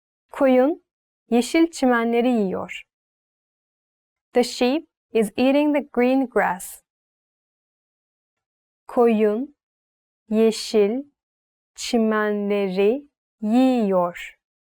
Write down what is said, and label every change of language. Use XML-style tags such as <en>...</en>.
<tr>Koyun yeşil çimenleri yiyor.</tr> <en>The sheep is eating the green grass.</en> <tr>Koyun yeşil çimenleri yiyor.</tr>